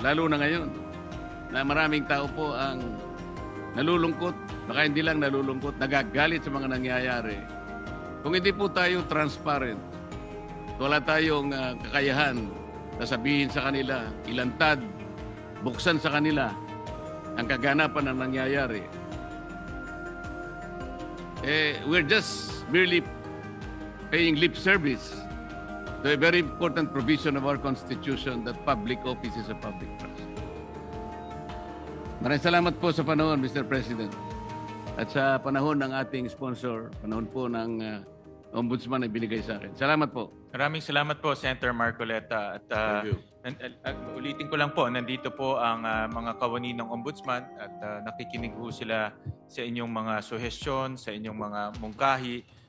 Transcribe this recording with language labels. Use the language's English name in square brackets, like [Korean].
[Filipino] Lalo na ngayon na maraming tao po ang nalulungkot, baka hindi lang nalulungkot, nagagalit sa mga nangyayari. Kung hindi po tayo transparent, wala tayong kakayahan na sabihin sa kanila, ilantad, buksan sa kanila ang kaganapan ng nangyayari. [English] We're just merely paying lip service to a very important provision of our Constitution that public office is a public trust. [Filipino] Maraming salamat po sa panahon, Mr. President. At sa panahon ng ating sponsor, panahon po ng Ombudsman na binigay sa akin. Salamat po. Maraming salamat po, Senator Marcoleta. At [English] Thank you. [Filipino] ulitin ko lang po, nandito po ang mga kawani ng Ombudsman at nakikinig po sila sa inyong mga suhestyon, sa inyong mga mungkahi.